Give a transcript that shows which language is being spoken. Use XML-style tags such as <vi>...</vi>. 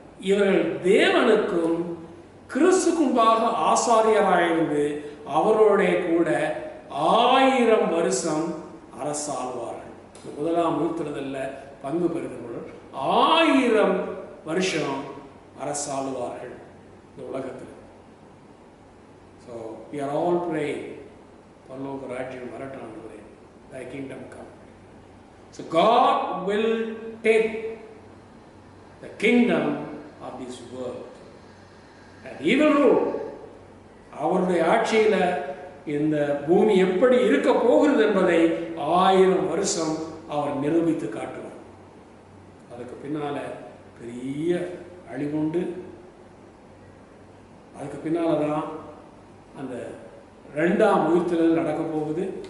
<ta>இவர்கள் தேவனுக்கும் கிறிஸ்துக்கும்பாக ஆசாரியராயிருந்து அவரோட கூட 1000 வருஷம் அரசாழ்வார்கள். முதலாம் உயிர்த்தெழுதல்ல பங்கு பெறுகிறவர்கள் 1000 வருஷம் அரசாளுவார்கள் இந்த உலகத்தில்.</ta> <en>So we are all praying,</en> <ta>பரலோக ராஜ்யம் வரட்டும் ஆண்டவரே,</ta> <en>thy kingdom come. So God will take the kingdom of this world and he will rule.</en> <ta>அவருடைய ஆட்சியில இந்த பூமி எப்படி இருக்க போகிறது என்பதை 1000 வருஷம் அவர் நிரூபித்து காட்டுவார். அதுக்கு பின்னால பெரிய அழிவுண்டு. அதுக்கு பின்னால்தான் அந்த 2ஆம் உயிர்த்தெழுதல் நடக்க போகுது.</ta>